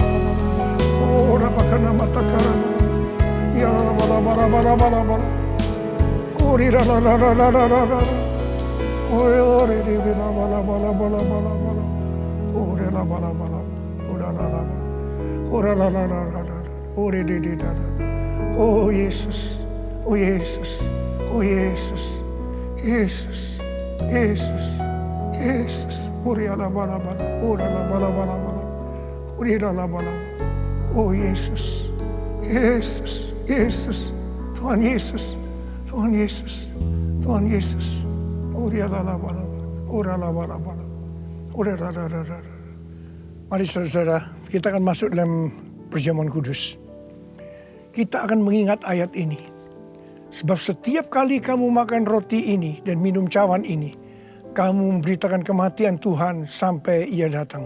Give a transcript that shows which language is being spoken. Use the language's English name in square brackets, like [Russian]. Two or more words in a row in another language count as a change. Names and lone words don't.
[Indonesian] Oh rala kana mata kana. Ya rala bara. Oh rala. Ore di bala bala. Ore la bala. Ora la. Ore di. Oh Yesus. Oh Yesus. Oh Yesus. Yesus. Yesus. Yesus. Ore la bala. Ora la bala. Ore la bala. Oh Yesus. Yesus. Yesus. Tuhan Yesus. Tuhan Yesus. Tuhan Yesus. Mari saudara, kita akan masuk dalam perjamuan kudus. Kita akan mengingat ayat ini. Sebab setiap kali kamu makan roti ini dan minum cawan ini, kamu memberitakan kematian Tuhan sampai Ia datang.